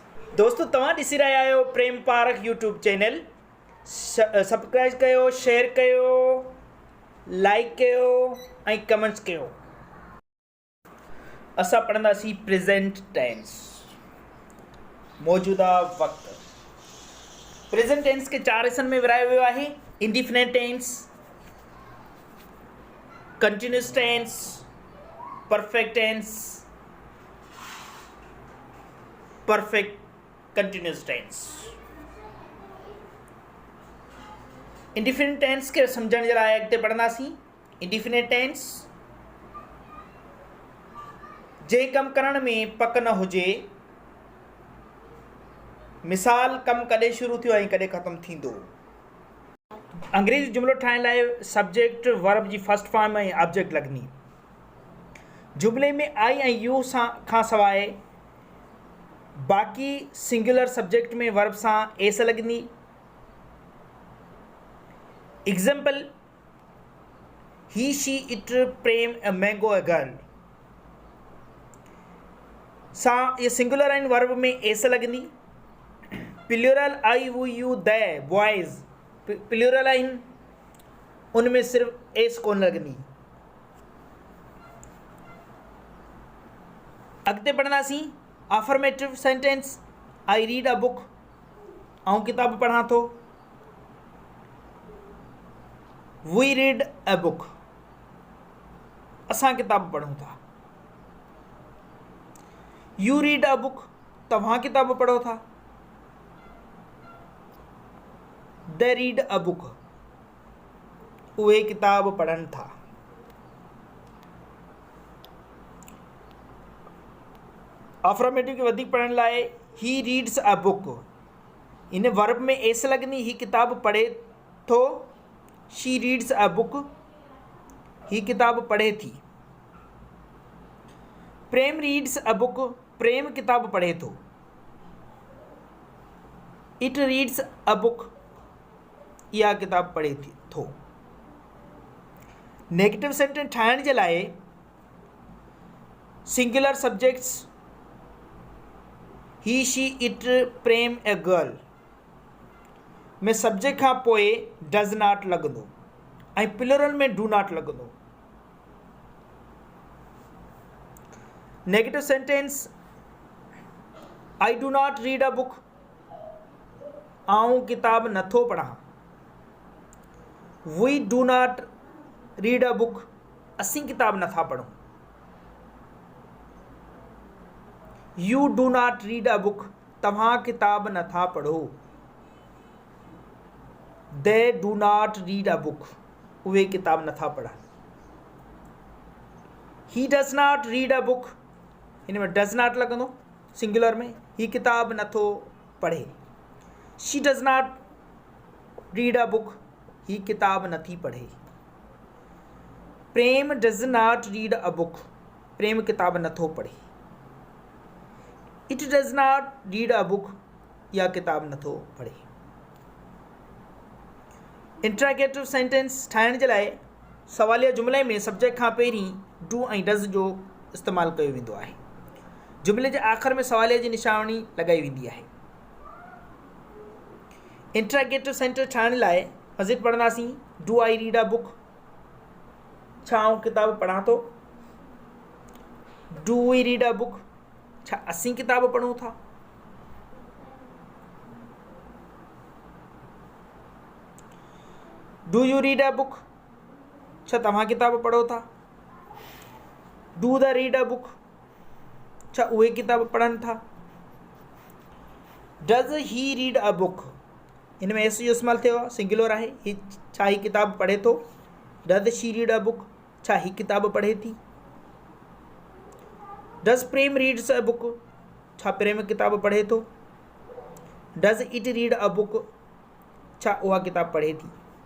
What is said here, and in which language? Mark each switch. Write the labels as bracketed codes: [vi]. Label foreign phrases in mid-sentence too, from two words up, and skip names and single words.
[sd] दोस्तों तव्हां ॾिसी रहिया आहियो प्रेम पार्क यूट्यूब चैनल। सब्सक्राइब कयो, शेयर कयो, लाइक कयो ऐं कमेंट्स कयो। असां पढ़ंदासीं [en] present tense, [sd] मौजूदा वक़्तु। [en] present tense [sd] खे 4 हिस्सनि में विरायो वियो आहे: [en] indefinite tense, continuous tense, perfect tense, perfect continuous tense. indefinite tense [sd] खे सम्झण जे लाइ अॻिते पढ़ंदासीं। [en] indefinite tense [sd] जे कमु करण में पक न हुजे, मिसाल कमु कॾहिं शुरू थियो ऐं कॾहिं ख़तमु थींदो। अंग्रेज़ी जुमिलो ठाहिण लाइ [en] subject verb [sd] जी [en] first form [sd] ऐं ऑब्जेक्ट लॻंदी। जुमिले में आई ऐं यू खां सवाइ बाक़ी [en] singular subject [sd] में वर्ब सां एस लॻंदी। [en] example: he she it Prem a mango a girl [sd] सां ये सिंगुलर आहिनि, वर्ब में एस लॻंदी। [en] plural I we you the boys plural [sd] आहिनि, उनमें सिर्फ़ एस कोन लॻंदी। अॻिते पढ़ंदासीं [en] affirmative sentence. I read a book, [sd] आउं किताब पढ़ां थो। [en] we read a book, [sd] असां किताब पढ़ूं था। [en] you read a book, [sd] तव्हां किताब पढ़ो था। [en] they read a book, [sd] उहे किताब पढ़नि था। अफर्मेटिव खे वधीक पढ़ण लाइ [en] he reads a book, [sd] इन वर्ब में एस लॻंदी। ही किताब पढ़े थो। [en] she reads a book, [sd] ही किताब पढ़े थी। [en] Prem reads a book, [sd] प्रेम किताब पढ़े थो। [en] it reads a book, [sd] इहा किताब पढ़े थो। [en] negative sentence [sd] ठाहिण जे लाइ [en] singular subjects he she it Prem a girl में subject [sd] खां पोइ [en] does not [sd] लॻंदो ऐं [en] plural में do not लॻंदो। negative sentence I do not read a book, [sd] आउं किताब नथो पढ़ां। [en] we do not read a book, [sd] असीं किताब नथा पढ़ूं। [en] you do not read a book, [sd] तव्हां किताब नथा पढ़ो। [en] they do not read a book, [sd] उहे किताब नथा पढ़नि। [en] he does not read a book, [sd] हिन में [en] does not [sd] लॻंदो सिंगुलर में, ही किताब नथो पढ़े। [en] she does not read a book, [sd] ही किताब नथी पढ़े। [en] Prem does not read a book, [sd] प्रेम किताब नथो पढ़े। [en] it does not read a book, [sd] या किताब नथो पढ़े। [en] interrogative sentence [sd] ठाहिण जे लाइ सवालिया जुमिले में सब्जेक्ट खां पहिरीं डू ऐं डज़ जो इस्तेमालु कयो वेंदो आहे। जुमिले जे आख़िर में सवालिया जी निशानी लॻाई वेंदी आहे। [en] interrogative sentence [sd] ठाहिण लाइ मज़ीद पढ़ंदासीं। [en] do I read a book, [sd] छा आउं किताब पढ़ां थो। [en] do we read a book, [sd] छा असीं किताब पढ़ूं था। [en] do you read a book, [sd] छा तव्हां किताब पढ़ो था। [en] do they read a book, [sd] छा उहे किताब पढ़नि था। [en] does he read a book, [sd] हिन में एस जो इस्तेमालु थियो आहे, सिंगुलर आहे। ही छा ही किताब पढ़े थो। [en] does she read a book, [sd] छा ही किताब पढ़े थी। [en] does Prem reads a book, [sd] छा प्रेम किताब पढ़े थो। [en] does it read a book, [sd] छा उहा किताब पढ़े थी।